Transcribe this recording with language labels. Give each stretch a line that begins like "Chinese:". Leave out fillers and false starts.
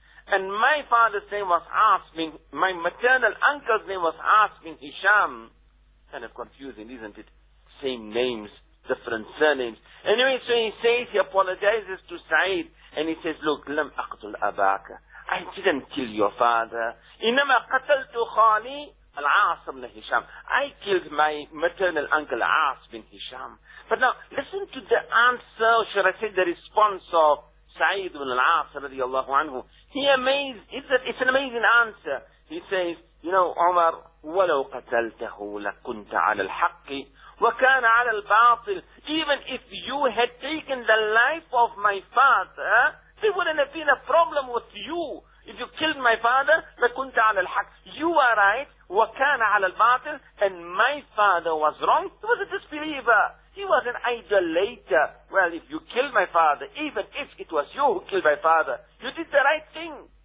English: And my father's name was Aas bin... My maternal uncle's name was Aas bin Hisham. Kind of confusing, isn't it? Same names, different surnames. Anyway, so he says, he apologizes to Sa'id, and he says, look,
Arabic: لم أقتل أباك.
English: I didn't kill your father.
Arabic: إنما قتلت خالي العاص بن هشام.
English: I killed my maternal uncle, عاص بن هشام. But now, listen to the answer, or should I say the response of Sa'id bin العاص رضي الله عنه. He amazed, it's an amazing answer. He says, you know, Umar,
Arabic: ولو قتلته لكنت على الحق وكان على الباطل.
English: Even if you had taken the life of my father, there wouldn't have been a problem with you. If you killed my father,
Arabic: لكنت على الحق.
English: You are right,
Arabic: وكان على الباطل,
English: and my father was wrong. He was a disbeliever. He was an idolater. Well, if you killed my father, even if it was you who killed my father, you did the right thing.